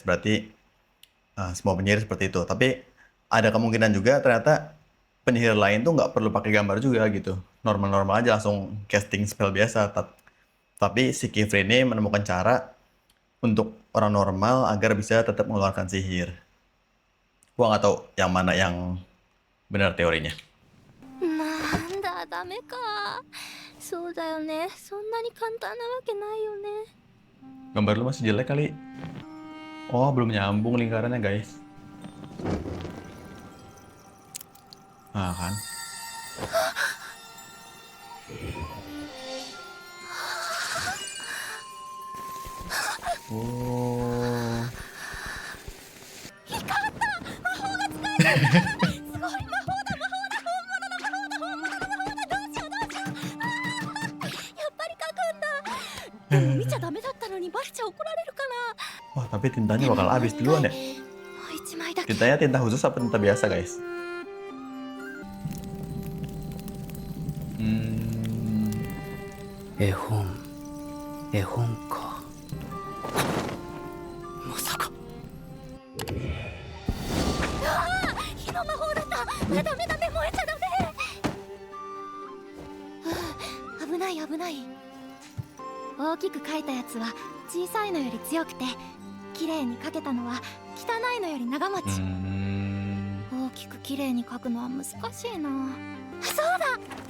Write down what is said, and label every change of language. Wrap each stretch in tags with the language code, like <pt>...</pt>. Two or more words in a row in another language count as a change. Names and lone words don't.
<id>Berarti semua penyihir seperti itu. Tapi ada kemungkinan juga ternyata penyihir lain tuh nggak perlu pakai gambar juga gitu. Normal-normal aja langsung</id> <en>casting spell</en> <id>biasa. Tapi si Kifri ini menemukan cara untuk orang normal agar bisa tetap mengeluarkan sihir. Gua nggak tahu yang mana yang benar teorinya.</id> <ja>なんだダメか。そうだよね。そんなに簡単なわけないよね。</ja> <id>Gambar lu masih jelek kali. Oh, belum nyambung lingkarannya, guys. Nah, kan. Oh.</id> <ja>光った魔法が使えるすごい魔法だ魔法だ本物の魔法だ本物の魔法だどうしようどうしようやっぱり書くんだでも見ちゃダメだったのにバレちゃ怒られるか</ja> <id>Wah, tapi tintanya bakal habis duluan ya.</id> <ja>なもう一枚だけ</ja> <id>Tintanya tinta khusus apa tinta biasa, guys? Hmm.</id> <ja>絵本か。まさか。火の魔法だったダメダメ燃えちゃダメ危ない危ない大きく描いたやつは小さいのより強くて綺麗に描けたのは汚いのより長持ち、大きく綺麗に描くのは難しいなそうだ</ja>